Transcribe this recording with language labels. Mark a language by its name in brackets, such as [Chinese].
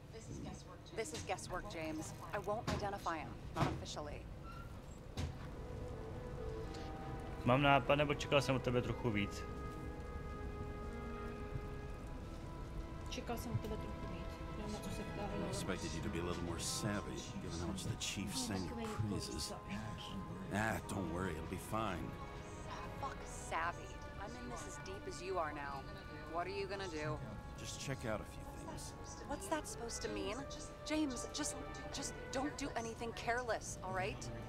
[English] This is guesswork, James. I won't identify him, not officially. [Czech] Mám nápad, nebo čekal jsem od tebe trochu víc? Čekal jsem od tebe trochu víc. Nevím, na co se ptá, [English] I expected you to be a little more savvy, given how much the chief sang your praises. Don't worry, it'll be fine. Fuck savvy. I'm in this as deep as you are now. What are you gonna do? Just check out a few things. What's that supposed to mean? James, just don't do anything careless, all right?